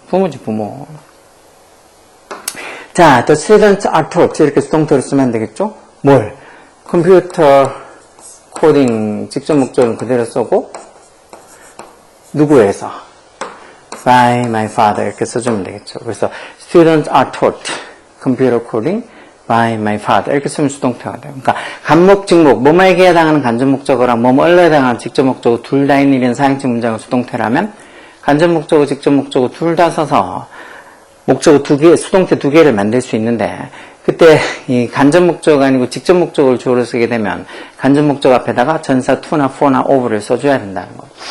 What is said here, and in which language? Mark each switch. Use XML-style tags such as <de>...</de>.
<ko>부모지 부모. 자,</ko> <en>the students are taught</en> <ko>이렇게 수동태로 쓰면 되겠죠? 뭘? 컴퓨터 코딩 직접 목적은 그대로 쓰고 누구에서?</ko> <en>by my father</en> <ko>이렇게 써주면 되겠죠. 그래서</ko> <en>students are taught computer coding by my father</en> <ko>이렇게 쓰면 수동태가 돼요. 그러니까 간목, 직목, 뭐뭐에게 해당하는 간접 목적어랑 뭐뭐에 해당하는 직접 목적어 둘 다 있는 이런 사행식 문장을 수동태라면 간접 목적어, 직접 목적어 둘 다 써서 목적어 두 개, 수동태 두 개를 만들 수 있는데 그때 이 간접 목적어가 아니고 직접 목적어를 주어로 쓰게 되면 간접 목적어 앞에다가 전사 to나 for나 of를 써줘야 된다는 거.</ko>